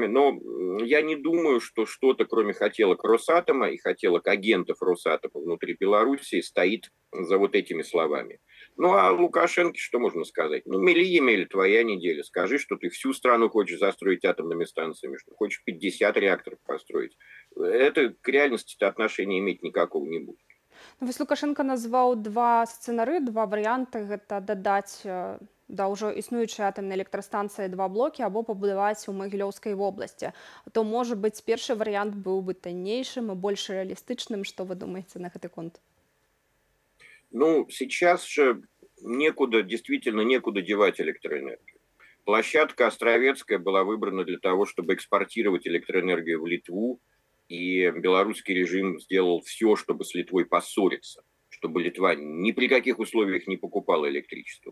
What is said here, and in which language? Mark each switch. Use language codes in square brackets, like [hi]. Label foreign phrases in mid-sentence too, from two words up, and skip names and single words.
[ru] Но я не думаю, что что-то, кроме хотелок Росатома и хотелок агентов Росатома внутри Белоруссии, стоит за вот этими словами. Ну, а Лукашенко что можно сказать? Ну, мели емели, твоя неделя. Скажи, что ты всю страну хочешь застроить атомными станциями, что хочешь 50 реакторов построить. Это к реальности-то отношения иметь никакого не будет. [be] Вось Лукашенко назваў два сцэнары, два варыянты. Гэта дадаць да ўжо існуючай атамнай электрастанцыі два блокі або пабудаваць у Магілёўскай вобласці. То, можа быць, першы варыянт быў бы таннейшым і больш рэалістычным. Што вы думаеце на гэты конт? Ну, [ru] сейчас же действительно некуда девать электроэнергию. Площадка Островецкая была выбрана для того, чтобы экспортировать электроэнергию в Литву, и белорусский режим сделал все, чтобы с Литвой поссориться, чтобы Литва ни при каких условиях не покупала электричество.